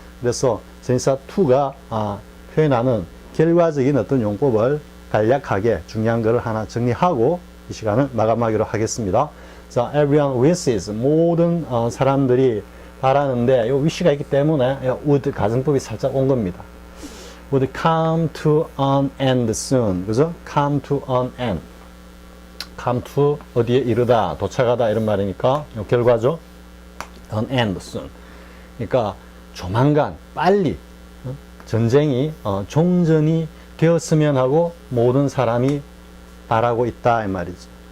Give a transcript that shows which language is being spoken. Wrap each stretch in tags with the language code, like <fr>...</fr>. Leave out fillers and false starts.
<ko>그래서 전치사 to가 표현하는 결과적인 어떤 용법을 간략하게 중요한 것을 하나 정리하고 이 시간을 마감하기로 하겠습니다.</ko> <en>자, everyone wishes.</en> <ko>모든 사람들이 바라는데, 요 wish가 있기 때문에 would 가정법이 살짝 온 겁니다.</ko> <en>would come to an end soon. 그죠? come to an end.</en> <ko>come to 어디에 이르다, 도착하다 이런 말이니까 요 결과죠.</ko> <en>an end soon.</en> <ko>그러니까 조만간 빨리 전쟁이 종전이 되었으면 하고 모든 사람이 바라고 있다 이 말이죠.</ko>